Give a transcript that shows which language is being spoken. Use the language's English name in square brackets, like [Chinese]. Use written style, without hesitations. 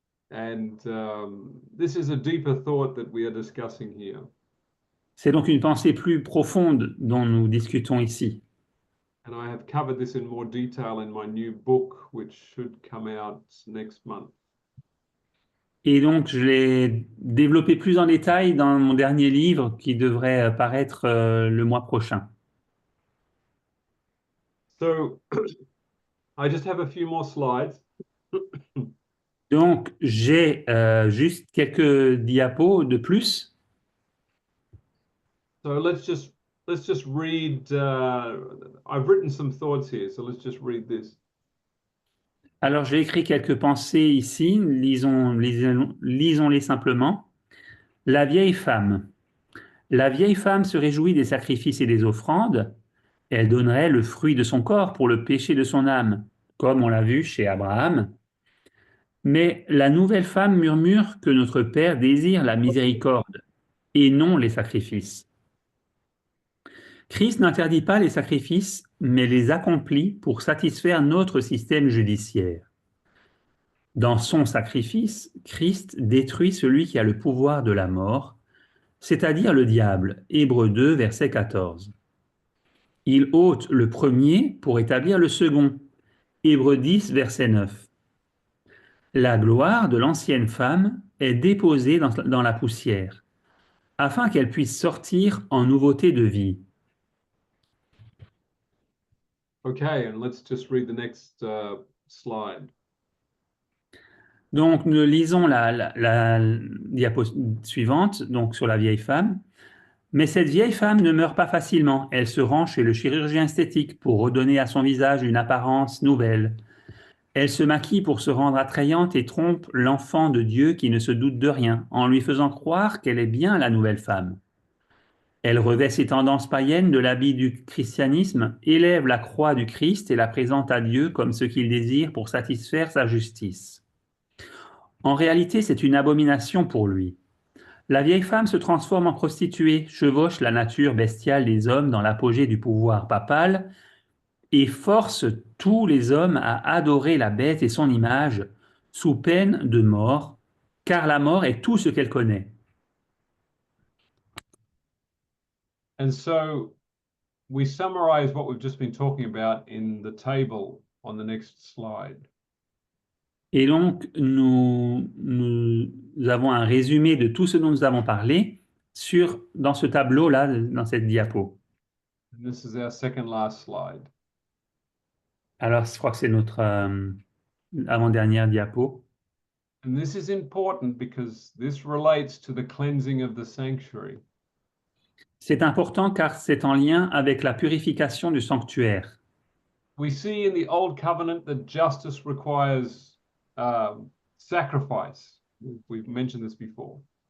[English] And this is a deeper thought that we are discussing here. [French] C'est donc une pensée plus profonde dont nous discutons ici. [English] And I have covered this in more detail in my new book, which should come out next month. [French] Et donc, je l'ai développé plus en détail dans mon dernier livre qui devrait paraître le mois prochain. [English] So I just have a few more slides. [French] Donc, j'ai juste quelques diapos de plus. [English] So let's just read. I've written some thoughts here, so let's just read this. [French] Alors, j'ai écrit quelques pensées ici. Lisons-les simplement. La vieille femme. La vieille femme se réjouit des sacrifices et des offrandes. Elle donnerait le fruit de son corps pour le péché de son âme, comme on l'a vu chez Abraham. Mais la nouvelle femme murmure que notre Père désire la miséricorde et non les sacrifices. Christ n'interdit pas les sacrifices, mais les accomplit pour satisfaire notre système judiciaire. Dans son sacrifice, Christ détruit celui qui a le pouvoir de la mort, c'est-à-dire le diable. Hébreux 2, verset 14. Il ôte le premier pour établir le second. Hébreux 10, verset 9. La gloire de l'ancienne femme est déposée dans la poussière, afin qu'elle puisse sortir en nouveauté de vie. [English] Okay, and let's just read the next slide. [French] Donc, nous lisons la diapo suivante, donc sur la vieille femme. Mais cette vieille femme ne meurt pas facilement. Elle se rend chez le chirurgien esthétique pour redonner à son visage une apparence nouvelle. Elle se maquille pour se rendre attrayante et trompe l'enfant de Dieu qui ne se doute de rien, en lui faisant croire qu'elle est bien la nouvelle femme. Elle revêt ses tendances païennes de l'habit du christianisme, élève la croix du Christ et la présente à Dieu comme ce qu'il désire pour satisfaire sa justice. En réalité, c'est une abomination pour lui. La vieille femme se transforme en prostituée, chevauche la nature bestiale des hommes dans l'apogée du pouvoir papal et force tous les hommes à adorer la bête et son image sous peine de mort, car la mort est tout ce qu'elle connaît. [English] And so we summarize what we've just been talking about in the table on the next slide. [French] Et donc, nous avons un résumé de tout ce dont nous avons parlé dans ce tableau-là, dans cette diapo. [English] And this is our second last slide. [French] Alors, je crois que c'est notre avant-dernière diapo. [English] And this is important because this relates to the cleansing of the sanctuary. [French] C'est important car c'est en lien avec la purification du sanctuaire. [English] We see in the Old Covenant that justice requires sacrifice. We've mentioned this before.